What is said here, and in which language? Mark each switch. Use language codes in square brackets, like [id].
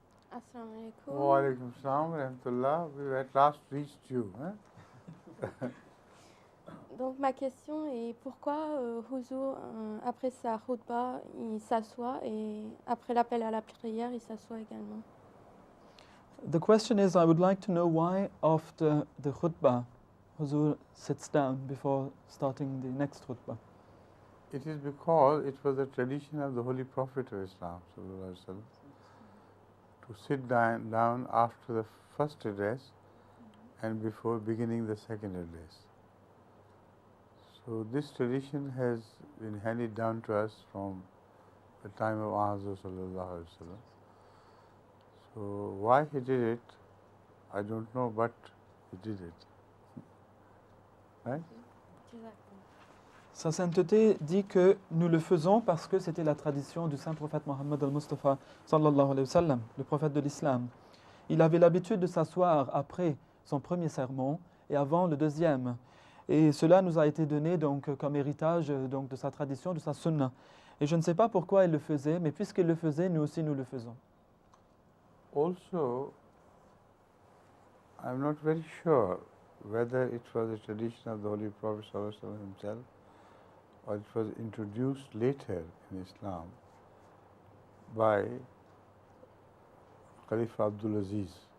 [ar] Assalamu alaikum. Wa alaikum salam wa rahmatullah. [en] We at last reached you. [fr] Donc ma question est pourquoi Huzur, après sa khutbah, il s'assoit et après l'appel à la prière, il s'assoit également. [en] The question is, I would like to know why after the khutbah, Huzur sits down before starting the next khutbah. It is because it was the tradition of the Holy Prophet of Islam, sallallahu alaihi wasallam, to sit down after the first address and before beginning the second address. So this tradition has been handed down to us from the time of Hazrat sallallahu alaihi wasallam. So why he did it, I don't know, but he did it. Right? [fr] Sa sainteté dit que nous le faisons parce que c'était la tradition du saint prophète Mohammed al-Mustafa sallallahu alayhi wa sallam, le prophète de l'islam. Il avait l'habitude de s'asseoir après son premier sermon et avant le deuxième. Et cela nous a été donné donc comme héritage donc de sa tradition, de sa sunna. Et je ne sais pas pourquoi il le faisait, mais puisqu'il le faisait, nous aussi nous le faisons. [en] Also, I'm not very sure whether it was a tradition of the Holy Prophet sallallahu alaihi wasallam himself, or it was introduced later in Islam by Khalifa Abdul Aziz.